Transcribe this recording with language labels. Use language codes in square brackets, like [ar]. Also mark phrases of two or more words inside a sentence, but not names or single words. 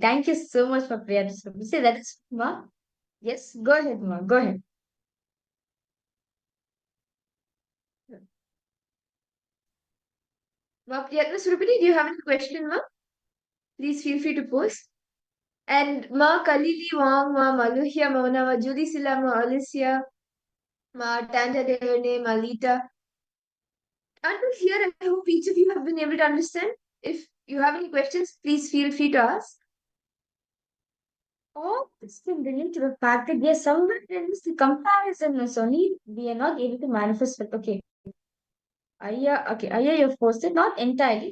[en] Thank you so much for prayer. Say that is Ma. Yes, go ahead, Ma. Go ahead. Ma Priyatna Surupati, do you have any question, Ma? Please feel free to post. And Ma Kalili Wang, Ma Maluhya, Mona, Ma Judy Silla, Ma Alicia, Ma Tanja Devane, Ma Lita. Until here, I hope each of you have been able to understand. If you have any questions, please feel free to ask. All this can relate to the fact that we are somewhere in this comparison is only we are not able to manifest with. Okay, Aya, you've posted not entirely.